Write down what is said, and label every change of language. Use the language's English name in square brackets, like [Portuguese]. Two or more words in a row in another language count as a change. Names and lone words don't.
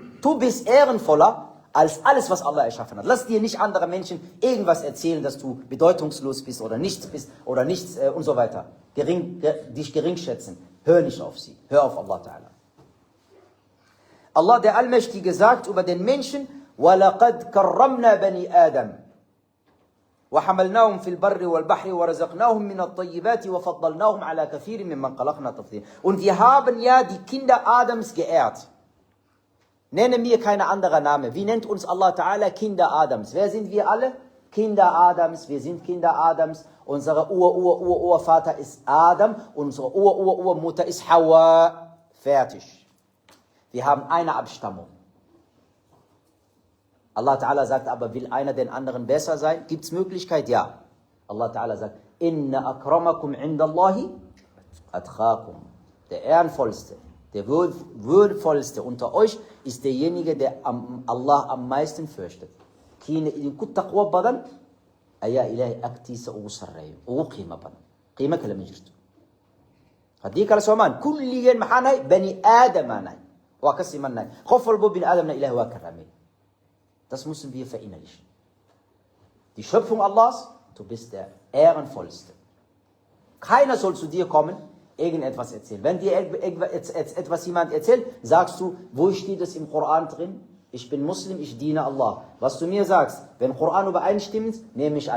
[German] Du bist ehrenvoller als alles, was Allah erschaffen hat. Lass dir nicht andere Menschen irgendwas erzählen, dass du bedeutungslos bist oder nichts und so weiter. Dich gering schätzen. Hör nicht auf sie. Hör auf Allah Ta'ala. Allah, der Allmächtige, sagt über den Menschen, [Arabic] وَلَقَدْ كَرَّمْنَا بَنِي آدَمَ وَحَمَلْنَاهُمْ فِي الْبَرِّ وَالْبَحْرِ وَرَزَقْنَاهُمْ مِنَ الطَّيِّبَاتِ وَفَضَّلْنَاهُمْ عَلَى كَثِيرٍ مِمَّنْ خَلَقْنَا تَفْضِيلًا. [German] Und wir haben ja die Kinder Adams geehrt. Nenne mir keine andere Name. Wie nennt uns Allah Ta'ala? Kinder Adams. Wer sind wir alle? Kinder Adams. Wir sind Kinder Adams. Unsere Urvater ist Adam. Unsere Urmutter ist Hawa. Fertig. Wir haben eine Abstammung. Allah Ta'ala sagt aber, will einer den anderen besser sein? Gibt es Möglichkeit? Ja. Allah Ta'ala sagt, [Arabic] إن أكرمكم عند الله أتقاكم. [German] Der ehrenvollste, der würdevollste unter euch ist derjenige, der Allah am meisten fürchtet. [Somali] Kine idin kut taqwa badan, aya ilahi akti sa ugu sarreeyo, ugu qiimo badan. Qiimo kale ma jirto. Haddii kale soomaan, kulligeen maxaa nahay? Bani aadamaa nahay. Waa ka simannahay. Qof walbo bin Aadamna Ilahi waa karaameey. [German] Das müssen wir verinnerlichen. Die Schöpfung Allahs, du bist der Ehrenvollste. Keiner soll zu dir kommen, irgendetwas erzählen. Wenn dir etwas jemand erzählt, sagst du, wo steht es im Koran drin? Ich bin Muslim, ich diene Allah. Was du mir sagst, wenn Koran übereinstimmt, nehme ich an.